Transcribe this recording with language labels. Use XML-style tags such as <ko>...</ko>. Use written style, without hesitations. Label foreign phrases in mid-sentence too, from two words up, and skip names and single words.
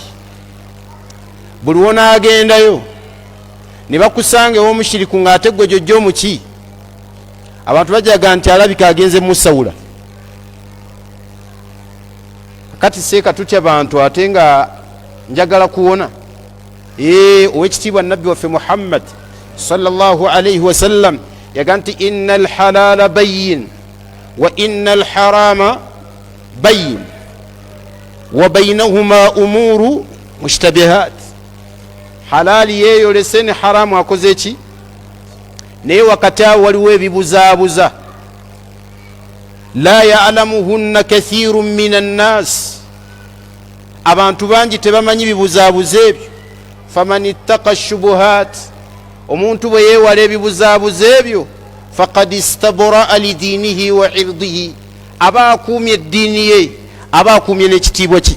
<lg>Buli wonaagendayo ne bakusanga ew'omushiriku ng'ate gwe jjojja omuki, abantu bajaga nti alabika agenze musawula. Kati seeka tutya bantu ate nga njagala kuwona. Owekitiibwa nabbi waffe Muhammad</lg> <ar>صلى الله عليه وسلم</ar> <lg>yaga nti</lg> <ar>إن الحلال بين وإن الحرام بين وبينهما أمور مشتبهات.</ar> <lg>Halali yeyolese ne haramu akoze ki, naye wakati awo waliwo ebibuzaabuza.</lg> <ar>لا يعلمهن كثير من الناس,</ar> <lg>abantu bangi tebamanyi bibuzaabuza ebyo.</lg> <ar>فمن اتقى الشبهات,</ar> <lg>omuntu bwe yeewala ebibuzaabuza ebyo,</lg> <ar>فقد استبرأ لدينه وعرضه,</ar> <lg>aba akuumye eddiini ye, aba akuumye n'ekitiibwa kye.</lg>